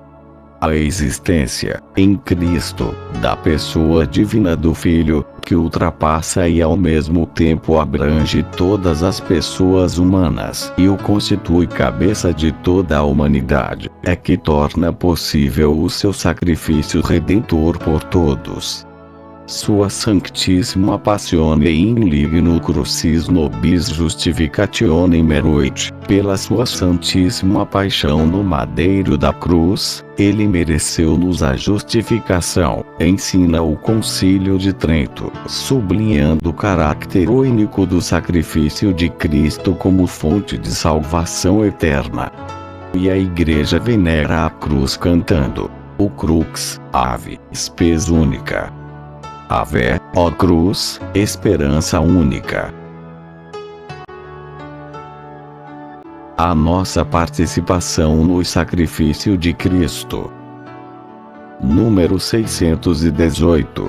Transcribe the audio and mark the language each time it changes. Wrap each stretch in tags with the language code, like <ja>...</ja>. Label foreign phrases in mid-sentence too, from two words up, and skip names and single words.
<pt>A existência, em Cristo, da pessoa divina do Filho, que ultrapassa e ao mesmo tempo abrange todas as pessoas humanas e o constitui cabeça de toda a humanidade, é que torna possível o seu sacrifício redentor por todos.</pt> <la>Sua Sanctissima Passione in ligno crucis nobis justificationem meruit,</la> <pt>pela sua Santíssima Paixão no madeiro da cruz, ele mereceu-nos a justificação, ensina o Concílio de Trento, sublinhando o caráter único do sacrifício de Cristo como fonte de salvação eterna. E a Igreja venera a cruz cantando:</pt> <la>o crux, ave, spes única.</la> <pt>Ave, ó cruz, esperança única. A nossa participação no sacrifício de Cristo. Número 618.</pt>